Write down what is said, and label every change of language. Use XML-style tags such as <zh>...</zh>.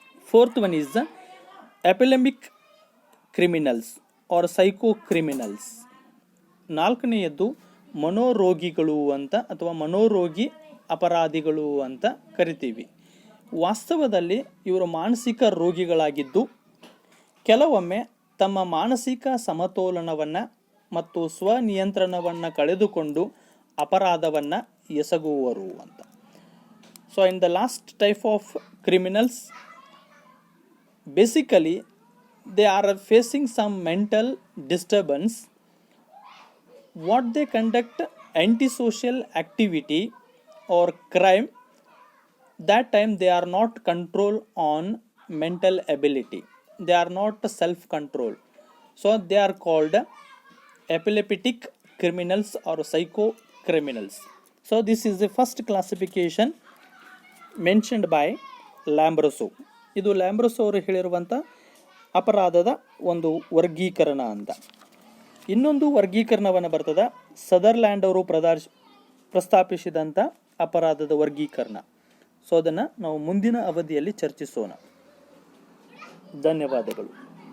<en>Fourth one is the epileptic criminals or psycho criminals.</en> <kn>ನಾಲ್ಕನೆಯದ್ದು ಮನೋರೋಗಿಗಳು ಅಂತ ಅಥವಾ ಮನೋರೋಗಿ ಅಪರಾಧಿಗಳು ಅಂತ ಕರಿತೀವಿ. ವಾಸ್ತವದಲ್ಲಿ ಇವರು ಮಾನಸಿಕ ರೋಗಿಗಳಾಗಿದ್ದು ಕೆಲವೊಮ್ಮೆ ತಮ್ಮ ಮಾನಸಿಕ ಸಮತೋಲನವನ್ನು ಮತ್ತು ಸ್ವನಿಯಂತ್ರಣವನ್ನು ಕಳೆದುಕೊಂಡು ಅಪರಾಧವನ್ನು ಎಸಗುವರು ಅಂತ.</kn> <en>So in the last type of criminals, basically they are facing some mental disturbance. What they conduct antisocial activity or crime, that time they are not control on mental ability, they are not self control, so they are called epileptic criminals or psycho criminals. So this is the first classification mentioned by Lombroso.</en> <kn>ಇದು ಲ್ಯಾಂಬ್ರೊಸೊ ಅವರು ಹೇಳಿರುವಂಥ ಅಪರಾಧದ ಒಂದು ವರ್ಗೀಕರಣ ಅಂತ. ಇನ್ನೊಂದು ವರ್ಗೀಕರಣವನ್ನು ಬರ್ತದೆ Sutherland ಅವರು ಪ್ರಸ್ತಾಪಿಸಿದಂಥ ಅಪರಾಧದ ವರ್ಗೀಕರಣ. ಸೊ ಅದನ್ನು ನಾವು ಮುಂದಿನ ಅವಧಿಯಲ್ಲಿ ಚರ್ಚಿಸೋಣ. ಧನ್ಯವಾದಗಳು.</kn>